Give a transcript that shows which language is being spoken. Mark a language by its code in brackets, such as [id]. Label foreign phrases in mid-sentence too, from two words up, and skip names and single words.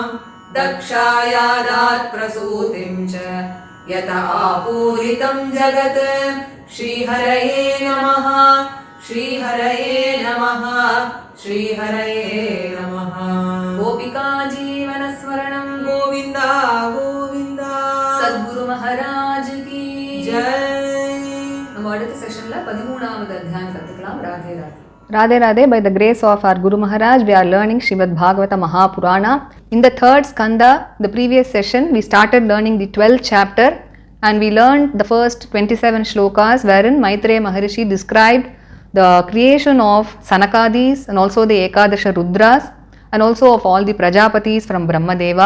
[sa] दक्षायादात् प्रसूतिं च यत आपूरितं जगत् श्रीहरये नमः श्रीहरये नमः श्रीहरये नमः गोपिका जीवनस्मरणं गोविन्द गोविन्द [hi] सद्गुरु महाराज की जय [ta] நம்ம அடுத்த செஷன்ல 13வது அத்தியாயம் கத்துக்கலாம் ராதே ராதே [en] Radhe Radhe, by the grace of our Guru Maharaj, we are learning Srimad Bhagavata Mahapurana. In the third skanda, the previous session, we started learning the 12th chapter and we learned the first 27 shlokas wherein Maitreya Maharishi described the creation of Sanakadis and also the Ekadasha Rudras and also of all the Prajapatis from Brahmadeva.